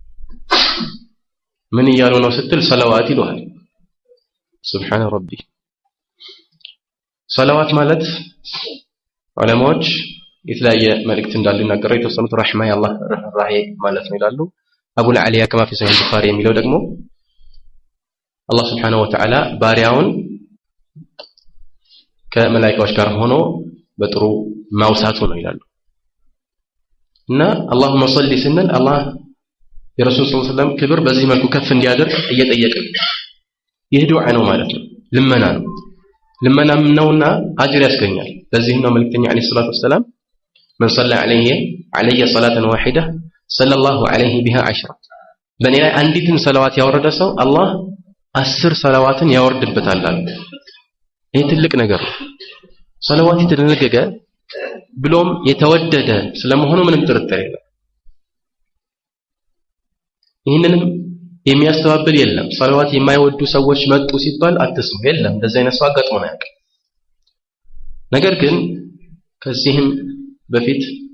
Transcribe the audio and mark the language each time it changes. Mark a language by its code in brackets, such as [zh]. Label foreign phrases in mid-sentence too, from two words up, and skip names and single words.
[am] ምን እያሉ ነው ስትል ሰላዋት ይሉሃል። [ar] سبحان ربي። [am] ሰላዋት ማለት ዑለማዎች የተለያየ መልእክት እንዳለው ይናገራሉ። የተወሰኑት ረህማ የአላህ ርህራሄ ማለት ነው ይላሉ። አቡል አሊያ ከማ [ar] في صحيح البخاري [am] የሚለው ደግሞ አላህ [ar] سبحانه وتعالى [am] ባሪያውን ከመላእክቶች ጋር ሆኖ በጥሩ ማውሳቱ ነው ይላሉ እና [ar] اللهم صل [am] ስንል አላህ የረሱል [ar] صلى الله عليه وسلم [am] ክብር በዚህ መልኩ ከፍ እንዲያደርግ እየጠየቀ ይህ ዱዓ ነው ማለት ነው ልመና ነው ልመናም ነውና አጅር ያስገኛል ለዚህ ነው መልእክተኛ [ar] عليه الصلاة والسلام من صلى علي صلاة واحدة صلى الله عليه بها [am] 10 በእኔ ላይ አንዲትን ሰላዋት ያወረደ ሰው አላህ 10 ሰላዋትን ያወርድበታል አለ ይህ ትልቅ ነገር ነው ሰላዋት የተደነገገ ብሎም የተወደደ ስለመሆኑ ምንም ጥርጥር የለም ይህንንም የሚያስተባብል የለም ሰላዋት የማይወዱ ሰዎች መጡ ሲባል አትስሙ የለም እንደዚህ አይነት ሰው አጋጥሞ ነው ያውቃል ነገር ግን ከዚህም በፊት